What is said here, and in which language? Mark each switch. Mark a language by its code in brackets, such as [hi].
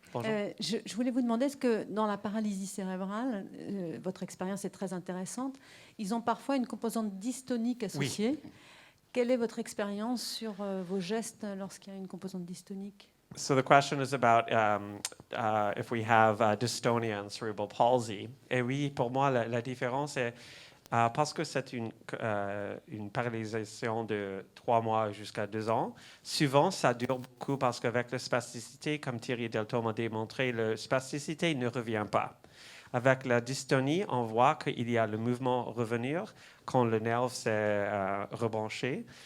[fr] Je voulais vous demander, est-ce que dans la paralysie cérébrale, votre expérience est très intéressante, ils ont parfois une composante dystonique associée. Oui. Quelle est votre expérience sur vos gestes lorsqu'il y a une composante dystonique? [en] So the question is about if we have dystonia and cerebral palsy. [fr] Et oui, pour moi, la différence est parce que c'est une paralysation de 3 mois jusqu'à 2 ans. Souvent, ça dure beaucoup parce qu'avec la spasticité, comme Thierry Delto m'a démontré, la spasticité ne revient pas. Avec la dystonie, on voit qu'il y a le mouvement revenir quand le nerf s'est rebranché.